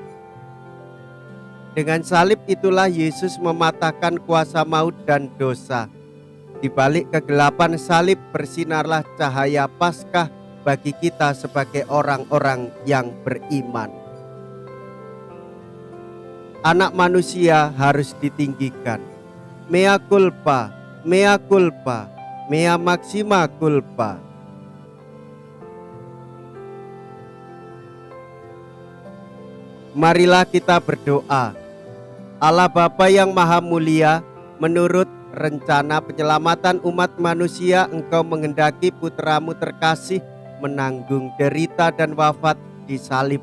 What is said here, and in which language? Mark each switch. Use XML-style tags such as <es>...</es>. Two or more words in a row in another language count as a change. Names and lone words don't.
<id>Dengan salib itulah Yesus mematahkan kuasa maut dan dosa. Di balik kegelapan salib bersinarlah cahaya Paskah bagi kita sebagai orang-orang yang beriman. Anak manusia harus ditinggikan.</id> <la>Mea culpa, mea culpa, mea maxima culpa.</la> <id>Marilah kita berdoa. Allah Bapa yang Maha Mulia, menurut rencana penyelamatan umat manusia, Engkau menghendaki putra-Mu terkasih menanggung derita dan wafat di salib.</id>